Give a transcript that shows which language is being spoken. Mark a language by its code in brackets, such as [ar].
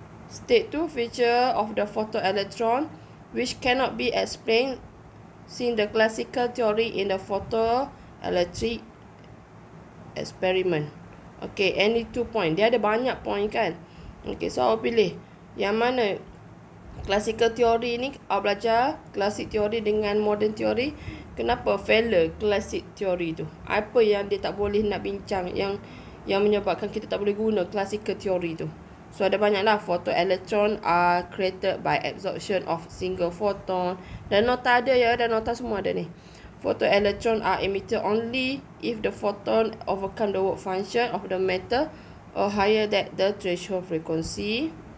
[en] State 2 feature of the photoelectron which cannot be explained since the classical theory in the photoelectric experiment. Okay, any 2 point. [ms] Dia ada banyak point kan. Okay, so awak pilih yang mana. Classical theory ni awak belajar classic theory dengan modern theory. Kenapa failure classic theory tu? Apa yang dia tak boleh nak bincang yang menyebabkan kita tak boleh guna classical theory tu? So ada banyaklah. [en] Photoelectron are created by absorption of single photon. [ms] Dan nota ada ya, dan nota semua ada ni. [en] Photoelectron are emitted only if the photon overcome the work function of the matter or higher than the threshold frequency.